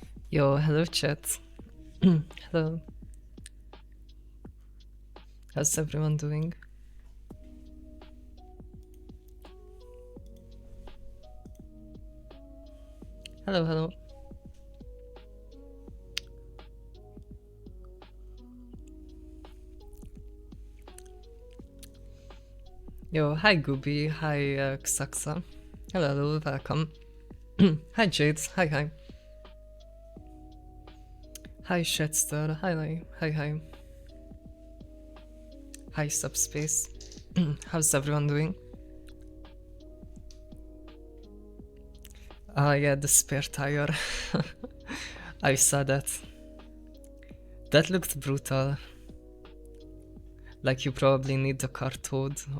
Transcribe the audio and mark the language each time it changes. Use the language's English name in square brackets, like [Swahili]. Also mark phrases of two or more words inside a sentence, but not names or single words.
[English] Yo, hello chat. Hello. How's everyone doing? Hello, hello. Yo, hi Gooby, hi Xaxa. Hello, hello, welcome. Hi Jade, hi. Hi Shedster, hi. Hi Subspace. How's everyone doing? Yeah, the spare tire. I saw that. That looked brutal. Like you probably need the car towed.